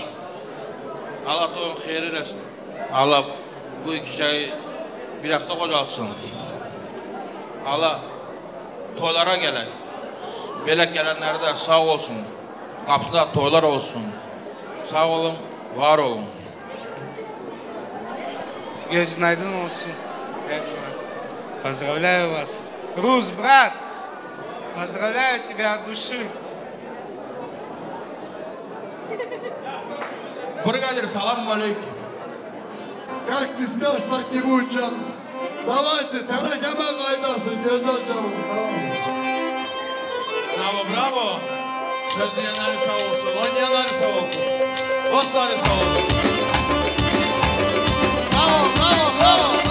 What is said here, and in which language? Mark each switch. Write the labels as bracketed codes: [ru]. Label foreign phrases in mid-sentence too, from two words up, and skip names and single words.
[tr] Allah toyun hayır eylesin. Allah bu iki şeyi bir hafta kocalsın. Allah toylara gelen, belek gelenler de sağ olsun. Kapısında toylar olsun. Sağ olun, var olun. Gözün aydın olsun. [ru] Поздравляю вас. Рус, брат, поздравляю тебя от души. Бригадир, [ar] سلام عليكم. [ru] Как ты скажешь, так и будет, [tr] canım. Давайте, Terakeme kaydasın, güzel canım. Bravo, bravo. Sözleyenleri sağ olsun, oynayanları sağ olsun. Dostları sağ olsun. Bravo, bravo, bravo.